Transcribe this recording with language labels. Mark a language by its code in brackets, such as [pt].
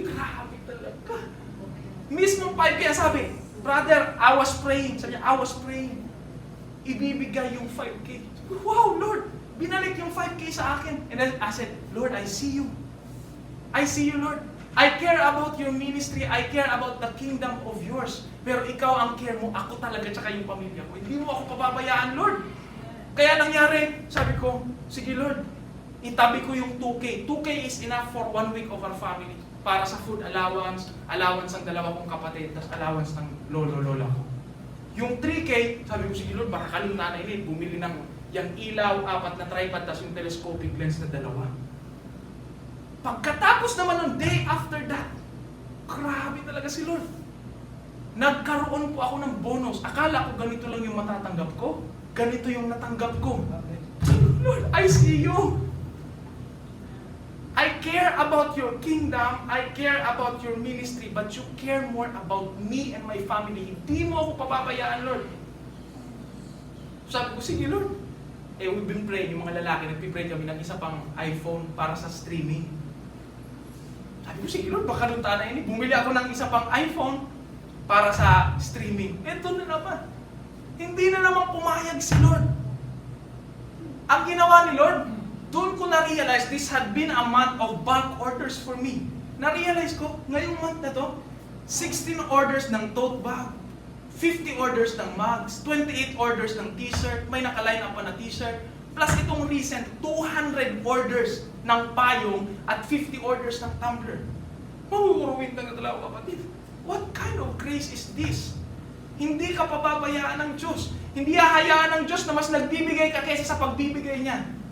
[tl] Grabe talaga. Mismong 5K, sabi, brother, [en] I was praying. [tl] Sabi niya, [en] I was praying. [tl] Ibibigay yung 5K. Wow, Lord. Binalik yung 5K sa akin. [en] And then I said, Lord, I see you. I see you, Lord. I care about your ministry. I care about the kingdom of yours. [tl] Pero ikaw ang care mo, ako talaga, tsaka yung pamilya ko. Hindi mo ako pababayaan, Lord. Kaya nangyari, sabi ko, sige Lord, itabi ko yung 2K. [en] 2K is enough for 1 week of our family. [tl] Para sa food allowance, allowance ng dalawa kong kapatid, tapos allowance ng lolo-lola ko. Yung 3K, sabi ko, sige Lord, baka kalong nanay nila, bumili ng yung ilaw, 4 na tripod, tapos yung telescopic lens na 2. Pagkatapos naman ng [en] day after that, [tl] grabe talaga si Lord. Nagkaroon po ako ng bonus. Akala ko ganito lang yung matatanggap ko. Ganito yung natanggap ko. [en] Lord, I see you. I care about your kingdom. I care about your ministry. But you care more about me and my family. [tl] Hindi mo ako papabayaan, Lord. Sabi ko, sige Lord. [en] We've been praying, [tl] yung mga lalaki, nagpipray kami ng isa pang iPhone para sa streaming. Sabi ko, sige Lord, baka nung tanay ini, bumili ako ng isa pang iPhone para sa streaming. Ito na naman. Hindi na naman pumayag si Lord. Ang ginawa ni Lord, doon ko na-realize [en] this had been a month of bulk orders for me. [tl] Na-realize ko, ngayong month na to, 16 orders ng tote bag, 50 orders ng mugs, 28 orders ng t-shirt, may nakaline up pa na t-shirt, plus itong recent, 200 orders ng payong at 50 orders ng tumbler. Mahuhuruin na talaga kapatid. [en] What kind of grace is this? [tl] Hindi ka pababayaan ng Diyos. Hindi hahayaan ng Diyos na mas nagbibigay ka kaysa sa pagbibigay niya.